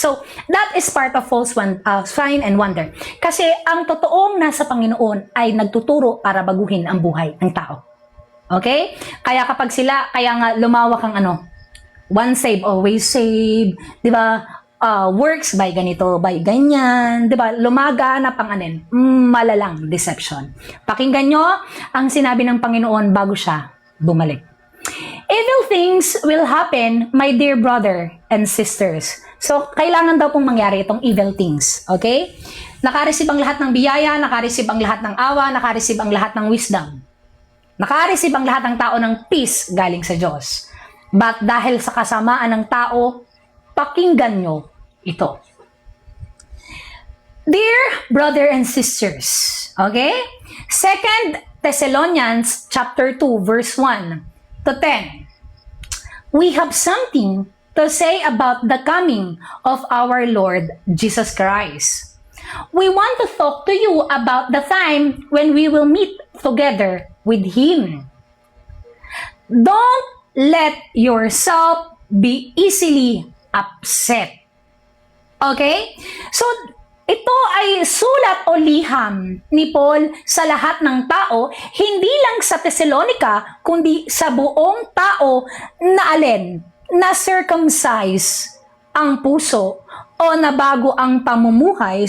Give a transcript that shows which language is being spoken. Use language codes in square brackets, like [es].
[en] So, that is part of false sign and wonder. [tl] Kasi ang totoong nasa Panginoon ay nagtuturo para baguhin ang buhay ng tao. Okay? Kaya kapag sila, kaya nga lumawak ang [en] once save, always save, [tl] di ba? Works by ganito, by ganyan, di ba? Lumaganap ang malalang deception. Pakinggan nyo ang sinabi ng Panginoon bago siya bumalik. [en] Evil things will happen, my dear brother and sisters. [tl] So, kailangan daw pong mangyari itong evil things. Okay? Nakareceive ang lahat ng biyaya, nakareceive ang lahat ng awa, nakareceive ang lahat ng wisdom. Naka-receive ang lahat ng tao ng peace galing sa Diyos. But dahil sa kasamaan ng tao, pakinggan nyo ito. [en] Dear brother and sisters, Okay? 2 Thessalonians chapter 2 verse 1 to 10. We have something to say about the coming of our Lord Jesus Christ. We want to talk to you about the time when we will meet together with Him. Don't let yourself be easily upset. Okay? [tl] So, ito ay sulat o liham ni Paul sa lahat ng tao, hindi lang sa Thessalonica, kundi sa buong tao na alin, na circumcise ang puso o nabago ang pamumuhay.